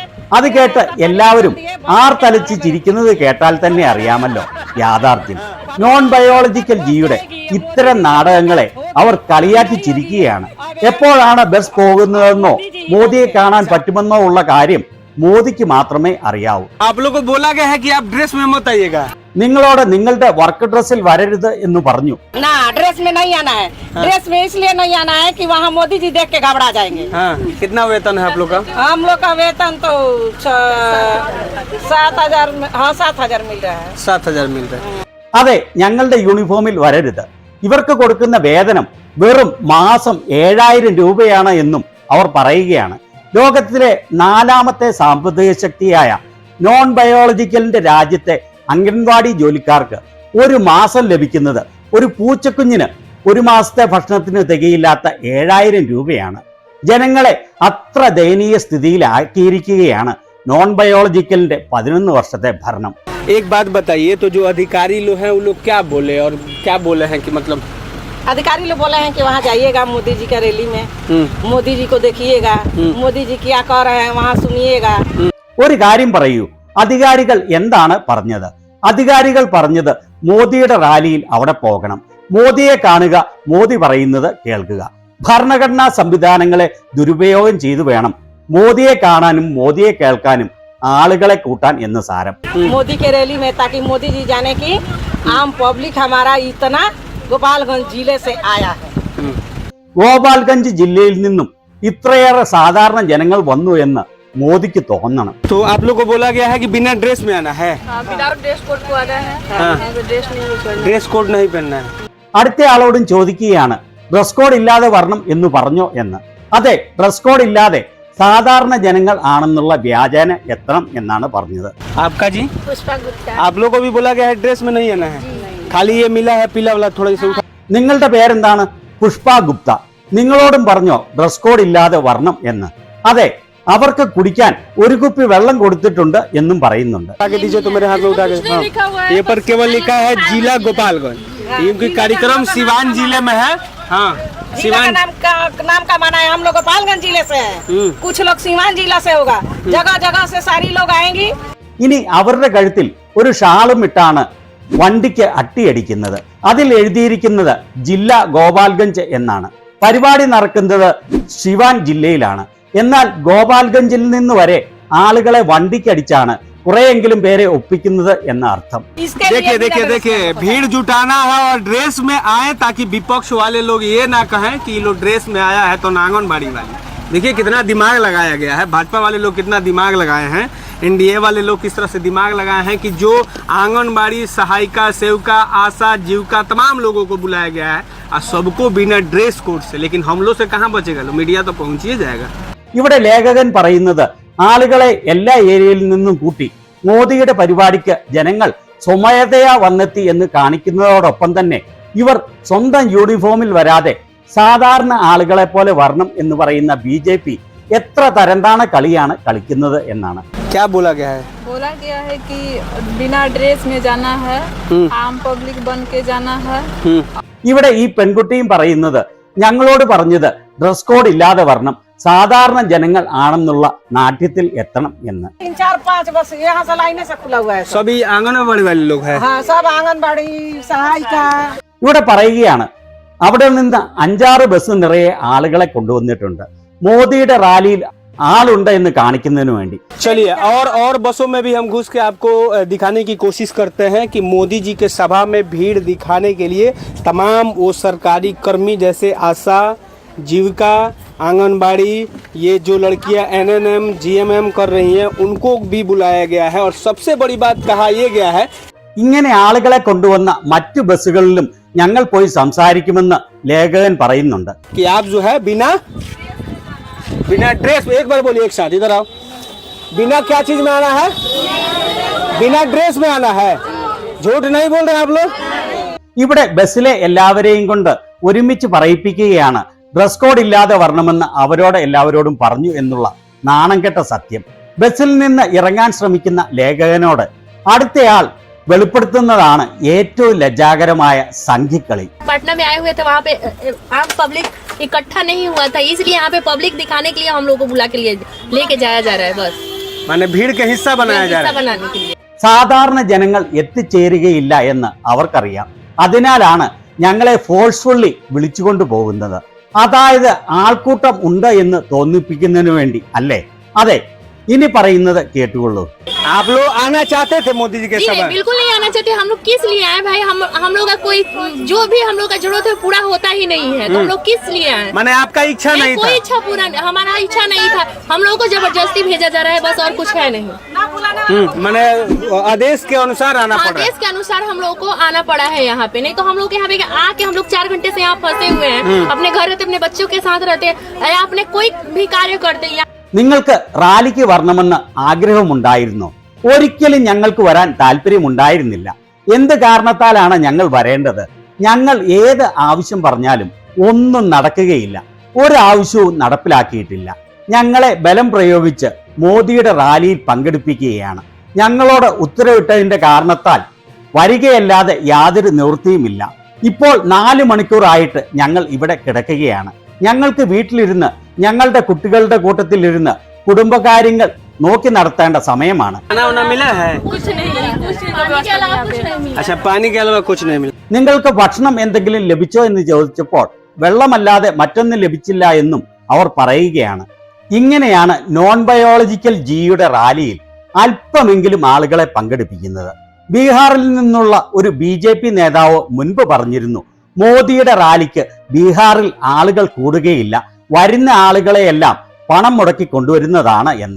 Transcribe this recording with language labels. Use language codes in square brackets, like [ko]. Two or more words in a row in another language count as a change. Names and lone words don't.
[ml] അത് കേട്ട് എല്ലാവരും ആർത്തലച്ച് ചിരിക്കുന്നത് കേട്ടാൽ തന്നെ അറിയാമല്ലോ യാഥാർത്ഥ്യം. [en] non biological [ml] ജിയുടെ ഇത്തരം നാടകങ്ങളെ അവർ കളിയാക്കി ചിരിക്കുകയാണ്. എപ്പോഴാണ് ബസ് പോകുന്നതെന്നോ മോദിയെ കാണാൻ പറ്റുമെന്നോ ഉള്ള കാര്യം മോദിക്ക് മാത്രമേ അറിയാവൂ. [hi] आप लोगों को बोला गया है कि आप ड्रेस में मत आइएगा। [ml] നിങ്ങളോട് നിങ്ങളുടെ വർക്ക് ഡ്രസ്സിൽ വരരുത് എന്ന് പറഞ്ഞു. [hi] ना, ड्रेस में नहीं आना है। ड्रेस में इसलिए नहीं आना है कि वहाँ मोदी जी देख के घबरा जाएंगे। हाँ। कितना वेतन है आप लोग का? हम लोग का वेतन तो 7,000, हाँ 7,000 मिल रहा है। 7,000 मिल रहा है। [ml] അതെ, ഞങ്ങളുടെ യൂണിഫോമിൽ വരരുത്. ഇവർക്ക് കൊടുക്കുന്ന വേതനം വെറും മാസം 7,000 രൂപയാണ് എന്നും അവർ പറയുകയാണ്. ലോകത്തിലെ 4ാമത്തെ സാമ്പത്തിക ശക്തിയായ [en] non biological [ml] രാജ്യത്തെ അംഗൻവാടി ജോലിക്കാർക്ക് ഒരു മാസം ലഭിക്കുന്നത് ഒരു പൂച്ചക്കുഞ്ഞിന് ഒരു മാസത്തെ ഭക്ഷണത്തിന് തികയില്ലാത്ത 7,000 രൂപയാണ്. ജനങ്ങളെ അത്ര ദയനീയ സ്ഥിതിയിലാക്കിയിരിക്കുകയാണ് [en] non biological [ml] 11 വർഷത്തെ ഭരണം. [hi] एक बात बताइए, तो जो अधिकारी लोग हैं वो लोग क्या बोले और क्या बोले हैं कि मतलब अधिकारी लोग बोले हैं कि वहाँ जाइएगा मोदी जी का रैली में, मोदी जी को देखिएगा, मोदी जी क्या कह रहे हैं वहाँ सुनिएगा। [ml] ഒരു കാര്യം പറയൂ, അധികാരികൾ എന്താണ് പറഞ്ഞത്? അധികാരികൾ പറഞ്ഞത് മോദിയുടെ റാലിയിൽ അവിടെ പോകണം, മോദിയെ കാണുക, മോദി പറയുന്നത് കേൾക്കുക. ഭരണഘടനാ സംവിധാനങ്ങളെ ദുരുപയോഗം ചെയ്തു വേണം മോദിയെ കാണാനും മോദിയെ കേൾക്കാനും ആളുകളെ കൂട്ടാൻ എന്ന് സാരം. [hi] मोदी के रैली में ताकि मोदी जी जाने की आम पब्लिक हमारा इतना गोपालगंज जिले से आया है। [ml] ഗോപാൽഗഞ്ച് ജില്ലയിൽ നിന്നും ഇത്രയേറെ സാധാരണ ജനങ്ങൾ വന്നു എന്ന് മോദിക്ക് തോന്നണം. [hi] तो आप लोग को बोला गया है कि बिना ड्रेस में आना है? [en] without dress code [hi] को आना है। [en] dress code [hi] नहीं पहनना है। [ml] അടുത്ത ആളോടും ചോദിക്കുകയാണ്, [en] dress code [ml] ഇല്ലാതെ വരണം എന്ന് പറഞ്ഞോ എന്ന്. അതെ, [en] dress code [ml] ഇല്ലാതെ സാധാരണ ജനങ്ങൾ ആണെന്നുള്ള വ്യാജേന എത്തണം എന്നാണ് പറഞ്ഞത്. [hi] आपका जी? पुष्पा गुप्ता। आप लोग को भी बोला गया है ड्रेस में नहीं आना है? खाली ये मिला है पीला वाला, थोड़ा सा उठा। [ml] നിങ്ങളുടെ പേരെന്താണ്? പുഷ്പ ഗുപ്ത. നിങ്ങളോടും പറഞ്ഞോ [en] dress code [ml] ഇല്ലാതെ വരണം എന്ന്? അതെ, അവർക്ക് കുടിക്കാൻ ഒരു കുപ്പി വെള്ളം കൊടുത്തിട്ടുണ്ട് എന്നും പറയുന്നുണ്ട്. [hi] आगे दीजिए तो मेरे हाथ में उठा के। ये पर केवल लिखा है जिला गोपालगंज, क्योंकि कार्यक्रम सिवान जिले में है। हाँ, जिला का नाम का माना है, हम लोग गोपालगंज जिले से हैं, कुछ लोग सीवान जिला से होगा, जगह जगह से सारी लोग आएंगी. [ml] ഇനി അവരുടെ കഴുത്തിൽ ഒരു ഷാളും ഇട്ടാണ് വണ്ടിക്ക് അട്ടിയടിക്കുന്നത്. അതിൽ എഴുതിയിരിക്കുന്നത് ജില്ല ഗോപാൽഗഞ്ച് എന്നാണ്. പരിപാടി നടക്കുന്നത് സിവാൻ ജില്ലയിലാണ്. എന്നാൽ ഗോപാൽഗഞ്ചിൽ നിന്ന് വരെ ആളുകളെ വണ്ടിക്കടിച്ചാണ് കുറെയെങ്കിലും പേരെ ഒപ്പിക്കുന്നത് എന്ന അർത്ഥം. [hi] देखिए देखिए देखिए भीड़ जुटाना है और ड्रेस में आए ताकि विपक्ष वाले लोग ये ना कहें कि ये लोग ड्रेस में आया है तो आंगनबाड़ी वाली। देखिए कितना दिमाग लगाया गया है, भाजपा वाले लोग कितना दिमाग लगाए हैं, एनडीए वाले लोग किस तरह से दिमाग लगाए हैं कि जो आंगनबाड़ी सहायिका सेविका आशा जीविका तमाम लोगों को बुलाया गया है और सबको बिना [en] dress code [hi] से। लेकिन हम लोग से कहाँ बचेगा, लो मीडिया तो पहुंच ही जाएगा। [ml] ഇവിടെ ലേഖകൻ പറയുന്നത് ആളുകളെ എല്ലാ ഏരിയയിൽ നിന്നും കൂട്ടി മോദിയുടെ പരിപാടിക്ക് ജനങ്ങൾ സ്വമേധയാ വന്നെത്തി എന്ന് കാണിക്കുന്നതോടൊപ്പം തന്നെ ഇവർ സ്വന്തം യൂണിഫോമിൽ വരാതെ സാധാരണ ആളുകളെ പോലെ വരണം എന്ന് പറയുന്ന BJP എത്ര തരംതാണ കളിയാണ് കളിക്കുന്നത് എന്നാണ്. [hi] क्या बोला गया है? बोला गया है कि बिना ड्रेस में जाना है, आम पब्लिक बन के जाना है। [ml] ഇവിടെ ഈ പെൺകുട്ടിയും പറയുന്നത് ഞങ്ങളോട് പറഞ്ഞത് [en] dress code [ml] ഇല്ലാതെ വരണം, സാധാരണ ജനങ്ങൾ ആണെന്നുള്ള നാട്യത്തിൽ എത്തണം എന്ന്. [hi] 3-4-5 बस यहाँ से लाइन से खुला हुआ है। सभी आंगनबाड़ी वाले लोग हैं। हाँ, सब आंगनबाड़ी सहायिका। [ml] ഇവിടെ പറയുകയാണ് അവിടെ നിന്ന് 5-6 ബസ് നിറയെ ആളുകളെ കൊണ്ടുവന്നിട്ടുണ്ട് മോദിയുടെ റാലിയിൽ ആളുണ്ട് എന്ന് കാണിക്കുന്നതിന് വേണ്ടി. [hi] चलिए और बसों में भी हम घुस के आपको दिखाने की कोशिश करते हैं कि मोदी जी के सभा में भीड़ दिखाने के लिए तमाम वो सरकारी कर्मी जैसे आशा जीविका आंगनबाड़ी ये जो लड़कियां NNM GMM कर रही हैं उनको भी बुलाया गया है। और सबसे बड़ी बात कहा यह गया है [ml] ഇങ്ങനെ ആളുകളെ കൊണ്ടുവന്ന മറ്റു ബസ്സുകളിലും ഞങ്ങൾ പോയി സംസാരിക്കുമെന്ന് ലേഖകൻ പറയുന്നുണ്ട്. [hi] कि आप जो है बिना ड्रेस, एक बार बोलिए एक साथ, इधर आओ। बिना क्या चीज में आना है? बिना ड्रेस में आना है। झूठ नहीं बोल रहे आप लोग। [ml] ഇവിടെ ബസ്സിലെ എല്ലാവരെയും കൊണ്ട് ഒരുമിച്ച് പറയിപ്പിക്കുകയാണ് ഡ്രസ് കോഡ് ഇല്ലാതെ വരണമെന്ന് അവരോട് എല്ലാവരോടും പറഞ്ഞു എന്നുള്ള നാണം കെട്ട സത്യം. ബസ്സിൽ നിന്ന് ഇറങ്ങാൻ ശ്രമിക്കുന്ന ലേഖകനോട് അടുത്തയാൾ വെളിപ്പെടുത്തുന്നതാണ് ഏറ്റവും ലജ്ജാകരമായ സംഘിക്കളി. [hi] पटना में आए हुए थे, वहाँ पे आम पब्लिक इकट्ठा नहीं हुआ था, इसलिए यहाँ पे पब्लिक दिखाने के लिए हम लोग को बुला के लिए लेके जाया जा रहा है। बस माने भीड़ के हिस्सा बनाया जा रहा है। बनाने के लिए [ml] സാധാരണ ജനങ്ങൾ എത്തിച്ചേരുകയില്ല എന്ന് അവർക്കറിയാം. അതിനാലാണ് ഞങ്ങളെ ഫോഴ്സ്ഫുള്ളി വിളിച്ചുകൊണ്ടു പോകുന്നത്. അതായത് ആൾക്കൂട്ടം ഉണ്ട് എന്ന് തോന്നിപ്പിക്കുന്നതിന് വേണ്ടി അല്ലേ? അതെ, ഇനി പറയുന്നത് കേട്ടുകൊള്ളൂ. [hi] आप लोग आना चाहते थे मोदी जी के सभा? बिल्कुल नहीं आना चाहते। हम लोग किस लिए आए भाई? हम लोग का कोई जो भी हम लोग का जरूरत है पूरा होता ही नहीं है, तो हम लोग किस लिए आए? माने आपका इच्छा नहीं था? कोई इच्छा पूरा, हमारा इच्छा नहीं था। हम लोग को जबरदस्ती भेजा जा रहा है, बस और कुछ है नहीं। माने आदेश के अनुसार आना पड़ा। आदेश के अनुसार हम लोग को आना पड़ा है यहाँ पे, नहीं तो हम लोग यहाँ पे आके हम लोग 4 घंटे से यहाँ फंसे हुए हैं। अपने घर रहते, अपने बच्चों के साथ रहते, अपने कोई भी कार्य करते। [ml] നിങ്ങൾക്ക് റാലിക്ക് വരണമെന്ന് ആഗ്രഹമുണ്ടായിരുന്നോ? ഒരിക്കലും ഞങ്ങൾക്ക് വരാൻ താല്പര്യമുണ്ടായിരുന്നില്ല. എന്ത് കാരണത്താലാണ് ഞങ്ങൾ വരേണ്ടത്? ഞങ്ങൾ ഏത് ആവശ്യം പറഞ്ഞാലും ഒന്നും നടക്കുകയില്ല, ഒരാവശ്യവും നടപ്പിലാക്കിയിട്ടില്ല. ഞങ്ങളെ ബലം പ്രയോഗിച്ച് മോദിയുടെ റാലിയിൽ പങ്കെടുപ്പിക്കുകയാണ്. ഞങ്ങളോട് ഉത്തരവിട്ടതിന്റെ കാരണത്താൽ വരികയല്ലാതെ യാതൊരു നിവൃത്തിയുമില്ല. ഇപ്പോൾ 4 മണിക്കൂറായിട്ട് ഞങ്ങൾ ഇവിടെ കിടക്കുകയാണ്. ഞങ്ങൾക്ക് വീട്ടിലിരുന്ന് ഞങ്ങളുടെ കുട്ടികളുടെ കൂട്ടത്തിലിരുന്ന് കുടുംബകാര്യങ്ങൾ നോക്കി നടത്തേണ്ട സമയമാണ്. [hi] अच्छा, पानी के अलावा कुछ नहीं मिला? [ml] നിങ്ങൾക്ക് ഭക്ഷണം എന്തെങ്കിലും ലഭിച്ചോ എന്ന് ചോദിച്ചപ്പോൾ വെള്ളമല്ലാതെ മറ്റൊന്നും ലഭിച്ചില്ല എന്നും അവർ പറയുകയാണ്. ഇങ്ങനെയാണ് [en] non biological [ml] ജിയുടെ റാലിയിൽ അല്പമെങ്കിലും ആളുകളെ പങ്കെടുപ്പിക്കുന്നത്. ബീഹാറിൽ നിന്നുള്ള ഒരു BJP നേതാവ് മുൻപ് പറഞ്ഞിരുന്നു, മോദിയുടെ റാലിക്ക് ബീഹാറിൽ ആളുകൾ കൂടുകയില്ല, വരുന്ന ആളുകളെയെല്ലാം പണം മുടക്കി കൊണ്ടുവരുന്നതാണ് എന്ന്.